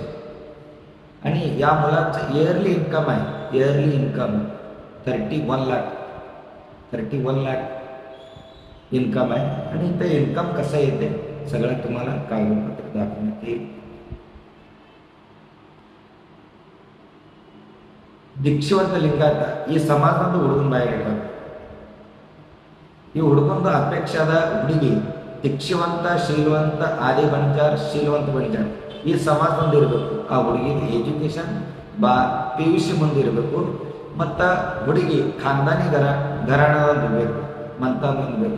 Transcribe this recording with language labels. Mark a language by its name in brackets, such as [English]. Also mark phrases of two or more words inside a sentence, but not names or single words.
[Marathi] आणि या मुलाचं [English] yearly income [Marathi] आहे, [English] yearly income [Marathi] 31 लाख इन्कम आहे. आणि ते इन्कम कसं येते सगळं तुम्हाला कागदपत्र दाखवण्यात येईल. [Kannada] दीक्षिवंत लिंगायत ಈ ಸಮಾಜದ ಹುಡುಗನ ಬಾಯಿಗೆ ಈ ಹುಡುಗಂದು ಅಪೇಕ್ಷಾದ ಹುಡುಗಿ ದೀಕ್ಷಿವಂತ ಶೀಲವಂತ ಆದಿ ಬಣಜಾರ್ ಶೀಲವಂತ ಬಣಜಾರ್ ಈ ಸಮಾಜ ಮುಂದೆ ಇರಬೇಕು. ಆ ಹುಡುಗಿಗೆ ಎಜುಕೇಶನ್ PUC ಮುಂದೆ ಇರಬೇಕು. ಮತ್ತು ಹುಡುಗಿ ಖಾನ್ದಾನಿ घराण्यावर ಬೇಕು, ಮಂತಾನ ಬೇಕು.